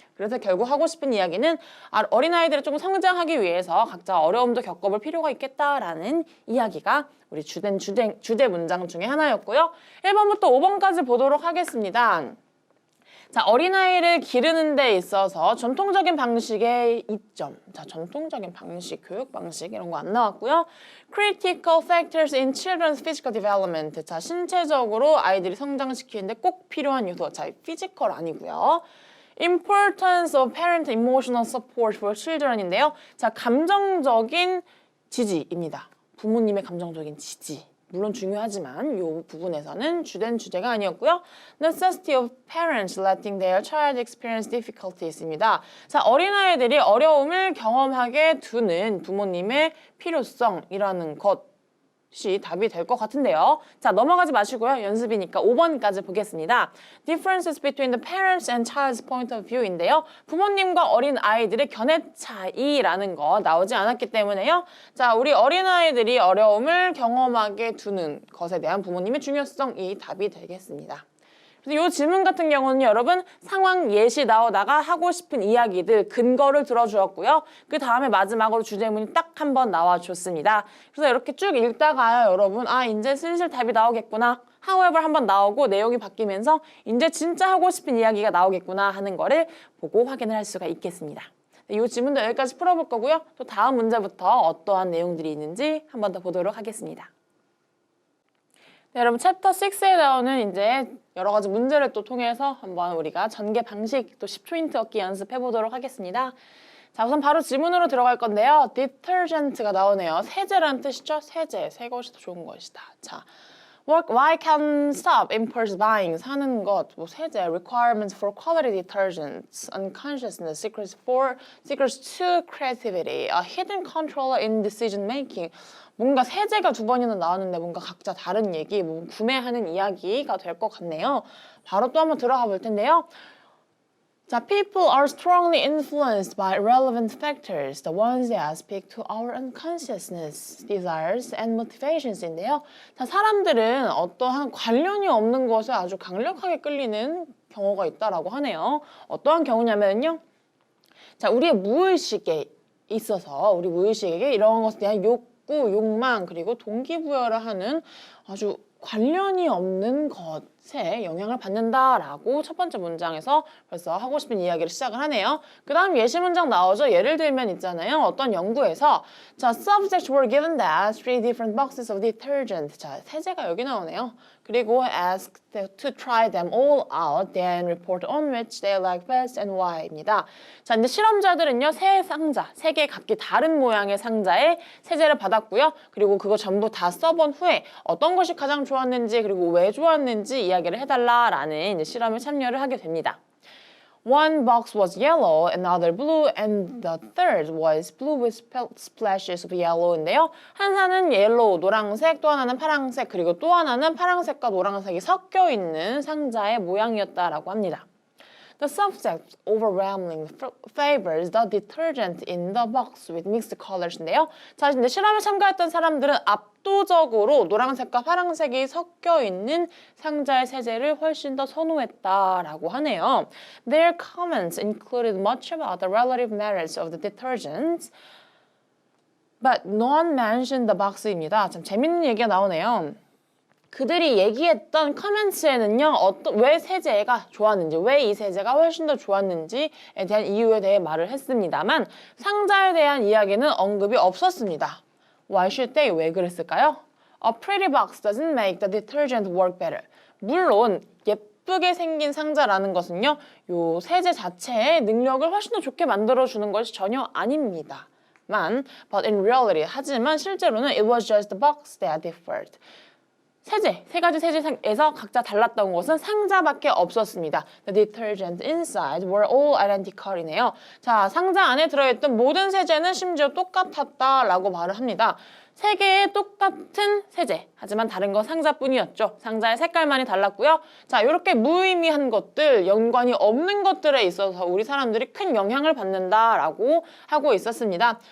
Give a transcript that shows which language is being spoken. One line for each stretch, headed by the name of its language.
Korean: 그래서 결국 하고 싶은 이야기는 어린아이들이 조금 성장하기 위해서 각자 어려움도 겪어볼 필요가 있겠다라는 이야기가 우리 주제 문장 중에 하나였고요. 1번부터 5번까지 보도록 하겠습니다. 자, 어린아이를 기르는 데 있어서 전통적인 방식의 이점. 자, 전통적인 방식, 교육 방식 이런 거 안 나왔고요.
English: Critical factors in children's physical development.
Korean: 자, 신체적으로 아이들이 성장시키는데 꼭 필요한 요소. 자, 피지컬 아니고요.
English: Importance of parent emotional support for children인데요.
Korean: 자, 감정적인 지지입니다. 부모님의 감정적인 지지. 물론 중요하지만 이 부분에서는 주된 주제가 아니었고요.
English: Necessity of parents letting their child experience difficulties입니다.
Korean: 자, 어린아이들이 어려움을 경험하게 두는 부모님의 필요성이라는 것이 답이 될 것 같은데요. 자, 넘어가지 마시고요. 연습이니까 5번까지 보겠습니다.
English: Differences between the parents and child's point of view인데요.
Korean: 부모님과 어린 아이들의 견해 차이라는 거 나오지 않았기 때문에요. 자, 우리 어린 아이들이 어려움을 경험하게 두는 것에 대한 부모님의 중요성이 답이 되겠습니다. 그래서 이 질문 같은 경우는 여러분 상황 예시 나오다가 하고 싶은 이야기들 근거를 들어주었고요. 그 다음에 마지막으로 주제문이 딱 한 번 나와줬습니다. 그래서 이렇게 쭉 읽다가요, 여러분 이제 슬슬 답이 나오겠구나. however 한번 나오고 내용이 바뀌면서 이제 진짜 하고 싶은 이야기가 나오겠구나 하는 거를 보고 확인을 할 수가 있겠습니다. 이 질문도 여기까지 풀어볼 거고요. 또 다음 문제부터 어떠한 내용들이 있는지 한 번 더 보도록 하겠습니다. 네, 여러분 챕터 6에 나오는 이제 여러 가지 문제를 또 통해서 한번 우리가 전개 방식 또 10초 힌트 얻기 연습해 보도록 하겠습니다. 자, 우선 바로 질문으로 들어갈 건데요. detergent가 나오네요. 세제라는 뜻이죠. 세제, 새 것이 더 좋은 것이다.
English: 자, why can stop impulse buying
Korean: 사는 것, 뭐 세제,
English: requirements for quality detergents, unconsciousness, secrets to creativity, a hidden controller in decision making.
Korean: 뭔가 세제가 두 번이나 나왔는데 뭔가 각자 다른 얘기, 뭐 구매하는 이야기가 될 것 같네요. 바로 또 한번 들어가 볼 텐데요.
English: 자, people are strongly influenced by relevant factors, the ones that speak to our unconsciousness, desires, and motivations인데요.
Korean: 자, 사람들은 어떠한 관련이 없는 것에 아주 강력하게 끌리는 경우가 있다라고 하네요. 어떠한 경우냐면요. 자, 우리의 무의식에 있어서 우리 무의식에게 이런 것에 대한 욕구, 욕망, 그리고 동기부여를 하는 아주 관련이 없는 것에 영향을 받는다라고 첫 번째 문장에서 벌써 하고 싶은 이야기를 시작을 하네요. 그 다음 예시 문장 나오죠. 예를 들면 있잖아요. 어떤 연구에서 자,
English: subjects were given that 3 different boxes of detergent.
Korean: 자, 세제가 여기 나오네요.
English: 그리고 asked to try them all out, then report on which they like best and why입니다.
Korean: 자, 이제 실험자들은요, 세 상자, 세 개 각기 다른 모양의 상자에 세제를 받았고요. 그리고 그거 전부 다 써본 후에 어떤 것이 가장 좋았는지 그리고 왜 좋았는지 이야기를 해달라라는 이제 실험에 참여를 하게 됩니다.
English: One box was yellow, another blue, and the third was blue with splashes of yellow인데요.
Korean: 하나는 옐로우, 노란색, 또 하나는 파란색, 그리고 또 하나는 파란색과 노란색이 섞여 있는 상자의 모양이었다라고 합니다.
English: The subject overwhelmingly favors the detergent in the box with mixed colors인데요.
Korean: 자, 이제 실험에 참가했던 사람들은 압도적으로 노란색과 파란색이 섞여 있는 상자의 세제를 훨씬 더 선호했다라고 하네요.
English: Their comments included much about the relative merits of the detergents, but none mentioned the box입니다.
Korean: 참 재밌는 얘기가 나오네요. 그들이 얘기했던 커멘트에는요, 왜 세제가 좋았는지, 왜 이 세제가 훨씬 더 좋았는지에 대한 이유에 대해 말을 했습니다만 상자에 대한 이야기는 언급이 없었습니다.
English: Why should they?
Korean: 왜 그랬을까요?
English: A pretty box doesn't make the detergent work better.
Korean: 물론 예쁘게 생긴 상자라는 것은요, 요 세제 자체의 능력을 훨씬 더 좋게 만들어주는 것이 전혀 아닙니다.
English: but in reality,
Korean: 하지만 실제로는
English: it was just the box that differed.
Korean: 세제, 세 가지 세제에서 각자 달랐던 것은 상자밖에 없었습니다.
English: The detergent inside were all identical이네요.
Korean: 자, 상자 안에 들어있던 모든 세제는 심지어 똑같았다라고 말을 합니다. 세 개의 똑같은 세제, 하지만 다른 건 상자뿐이었죠. 상자의 색깔만이 달랐고요. 자, 이렇게 무의미한 것들, 연관이 없는 것들에 있어서 우리 사람들이 큰 영향을 받는다라고 하고 있었습니다.